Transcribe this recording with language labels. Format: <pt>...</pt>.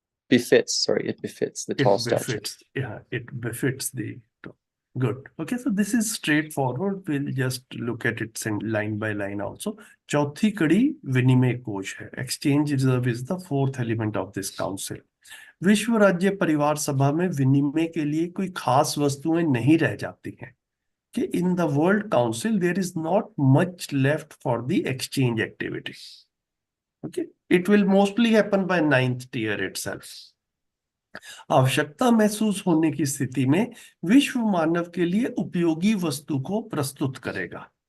<en>It befits the tall stature. Yeah, it befits the. Good. Okay, so this is straightforward. We'll just look at it line by line also.</en> <hi>चौथी कड़ी विनिमय कोश है.</hi> <en>Exchange reserve is the fourth element of this council.</en> <hi>विश्व राज्य परिवार सभा में विनिमय के लिए कोई खास वस्तुएं नहीं रह जाती हैं.</hi> <en>कि in the World Council there is not much left for the exchange activity. Okay, it will mostly happen by 9th tier itself.</en> <hi>आवश्यकता महसूस होने की स्थिति में विश्व मानव के लिए उपयोगी वस्तु को प्रस्तुत करेगा.</hi>